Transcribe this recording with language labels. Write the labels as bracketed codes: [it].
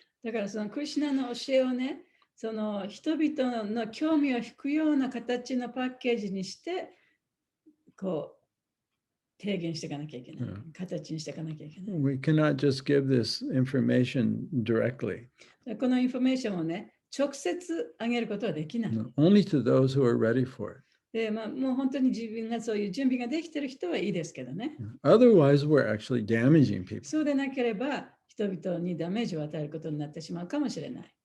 [ja] だからそのクリシュナの教えをね、その人々の興味を引くような形のパッケージにして、こう、提言していかなきゃいけない。形にしていかなきゃいけない。 [en] We cannot just give this information directly. [ja] このインフォメーションをね、直接あげることはできない。 [en] Only to those who are ready for it. [ja] で、もう本当に自分がそういう準備ができている人はいいですけどね。 [en] Otherwise, we're actually damaging people. [ja] そうでなければ、人々にダメージを与えることになってしまうかもしれない。